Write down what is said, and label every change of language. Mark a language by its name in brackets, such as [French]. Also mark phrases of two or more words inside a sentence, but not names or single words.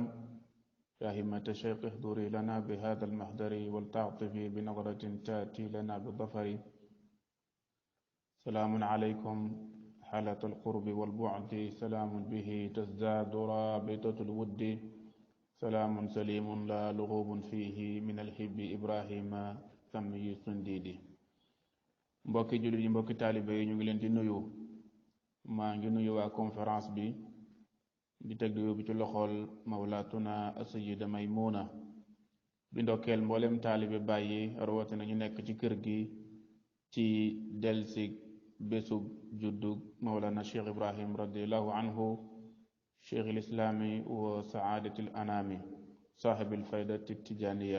[Arabic] يا همة الشيخ احضري لنا بهذا المحضر ولتعطفي بنظرة تأتي لنا بالظفر. سلام عليكم حالة القرب والبعد، سلام به تزداد رابطة الود، سلام سليم لا لغوب فيه من الحب إبراهيم سمي سنديدي. [Wolof] mbokki jullit yi, mbokki taalibe yi, ñu ngi leen di nuyu. maa ngi nuyu waa conférence bi di teg di yóbbu ci loxol [Arabic] مولاتنا السيدة [Wolof] Maymuna di ndokkeel mboolem taalibe bàyyi rawatina ñu nekk ci kër gi ci delsi bésub juddug mawlana Cheikh Ibrahim [Arabic] رضي الله عنه, شيخ الإسلام وسادة الأنام صاحب الفيضة التجانية.